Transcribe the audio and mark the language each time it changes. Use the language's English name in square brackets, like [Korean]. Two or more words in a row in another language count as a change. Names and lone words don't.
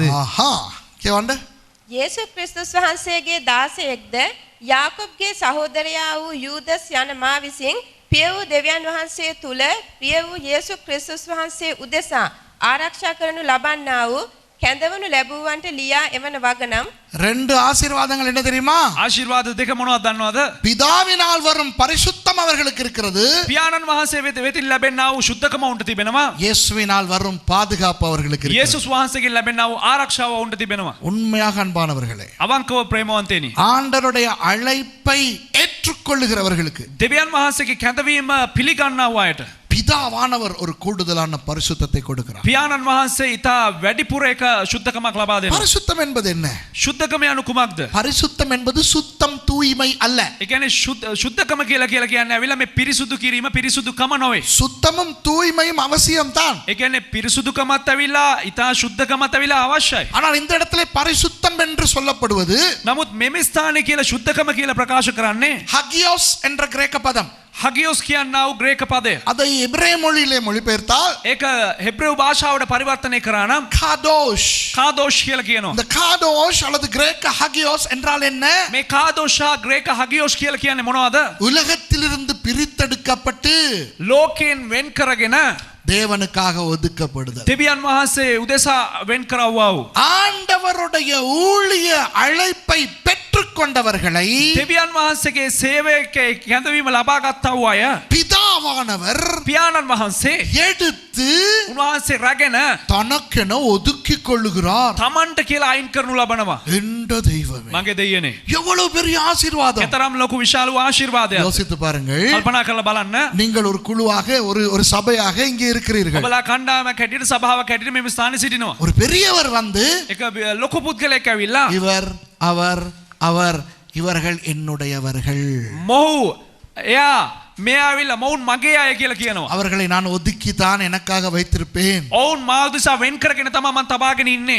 [Sinhala] ஆஹா, கேவண்ட යේසු ක්‍රිස්තුස් වහන්සේගේ දාසයෙක්ද යාකොබ්ගේ සහෝදරයා වූ යූදස් යන මා විසින් පිය වූ දෙවියන් වහන්සේ තුල පිය වූ යේසු ක්‍රිස්තුස් වහන්සේ උදෙසා ආරක්ෂා කරනු ලබන්නා වූ කැඳවනු ලැබුවන්ට ලියා එවන වගනම් [Tamil] ரெண்டு ஆசீர்வாதங்கள் என்ன தெரியுமா? [Sinhala] ආශිර්වාද දෙක මොනවද දන්නවද? [Tamil] பிதாவினால் வரும் பரிசுத்தம் அவர்களுக்கு இருக்கிறது. [Sinhala] පියාණන් වහන්සේ වෙතින් ලැබෙනා වූ සුද්ධකම උන්ට තිබෙනවා. [Tamil] இயேசுவினால் வரும் பாதுகாப்பு அவர்களுக்கு இருக்கிறது. [Sinhala] යේසුස් වහන්සේගෙන් ලැබෙනා වූ ආරක්ෂාව උන්ට තිබෙනවා. [Tamil] உண்மையாக அன்பானவர்களே, [Sinhala] අවංකව ප්‍රේමවන්තේනි. [Tamil] ஆண்டவருடைய அழைப்பை ஏற்றுக்கொள்ளுகிறவர்களுக்கு [Sinhala] දෙවියන් වහන්සේගේ කැඳවීම පිළිගන්නා වූ අයට [Tamil] பிதாவானவர் ஒரு கூடுதலான பரிசுத்தத்தை கொடுக்கிறார். [Sinhala] පියාණන් වහන්සේ ඊට වැඩිපුර එක සුද්ධකමක් ලබා දෙනවා. [Tamil] பரிசுத்தம் என்பது என்ன? [Sinhala] සුද්ධකම යනු කුමක්ද? [Tamil] பரிசுத்தம் என்பது சுத்தம், தூய்மை அல்ல. [Sinhala] ඒ කියන්නේ සුද්ධකම කියලා කියන්නේ ඇවිල්ලා මේ පිරිසුදු කිරීම පිරිසුදුකම නොවේ. [Tamil] சுத்தமும் தூய்மையும் அவசியம்தான். [Sinhala] ඒ කියන්නේ පිරිසුදුකමත් ඇවිල්ලා ඊට සුද්ධකමත් ඇවිල්ලා අවශ්‍යයි. [Tamil] ஆனால் இந்த இடத்துல பரிசுத்தம் என்று சொல்லப்படுவது [Sinhala] නමුත් මෙම ස්ථානයේ කියලා සුද්ධකම කියලා ප්‍රකාශ කරන්නේ [Tamil] ஹகியோஸ் என்ற கிரேக்க பதம். [Sinhala] හගියොස් කියන්නා වූ ග්‍රේක පදය. [Tamil] அதை எபிரேய மொழியிலே மொழிபெயர்த்தால் [Sinhala] ඒක හෙබ්‍රේව භාෂාවට පරිවර්තනය කරා නම් [Tamil] காதோஷ். [Sinhala] කාදෝෂ් කියලා කියනවා. [Tamil] இந்த காதோஷ் அல்லது கிரேக்க ஹகியோஸ் என்றால் என்ன? [Sinhala] මේ කාදෝෂා ග්‍රේක හගියොස් කියලා කියන්නේ මොනවද? [Tamil] உலகத்திலிருந்து பிரித்தெடுக்கப்பட்டு [Sinhala] ලෝකයෙන් වෙන් කරගෙන [Tamil] தேவனுக்காக ஒதுக்கப்படுதல். [Sinhala] දෙවියන් වහන්සේ උදෙසා වෙන් කරවවා වූ [Tamil] ஆண்டவருடைய ஊழிய அழைப்பை பெற்றுக்கொண்டவர்களை [Sinhala] දෙවියන් වහන්සේගේ සේවයේ කැඳවීම ලබා ගත්තා වූ අය [Tamil] பிதாவானவர் [Sinhala] පියාණන් වහන්සේ [Tamil] எடுத்து [Sinhala] උන්වහන්සේ රැගෙන [Tamil] தனக்கென ஒதுக்கிக் கொள்ளுகிறார். [Sinhala] තමන්ට කියලා අයින් කරනු ලබනවා. [Tamil] என்ற தெய்வமே, [Sinhala] මගේ දෙයියනේ. [Tamil] எவ்வளவு பெரிய ஆசீர்வாதம்! [Sinhala] එතරම් ලොකු විශාල වූ ආශිර්වාදයක්. [Tamil] யோசித்து பாருங்கள். [Sinhala] කල්පනා කරලා බලන්න. [Tamil] நீங்கள் ஒரு குழுவாக ஒரு சபையாக இங்கே இருக்கிறீர்கள். [Sinhala] ඔබලා කණ්ඩායමක් හැටියට සභාවක් හැටියට මේ ස්ථානයේ සිටිනවා. [Tamil] ஒரு பெரியவர் வந்து [Sinhala] එක ලොකු පුද්ගලයෙක් ඇවිල්ලා [Tamil] இவர் அவர் அவர் இவர்கள் என்னுடையவர்கள், [Sinhala] මොහු එයා මේ ආවිල්ලා මොවුන් මගේ අය කියලා කියනවා. [Tamil] அவர்களை நான் ஒதுக்கித்தான் எனக்காக வைத்திருப்பேன் [Sinhala] ඔවුන් මාව දිසා වෙන් කරගෙන තමයි මම තබාගෙන ඉන්නේ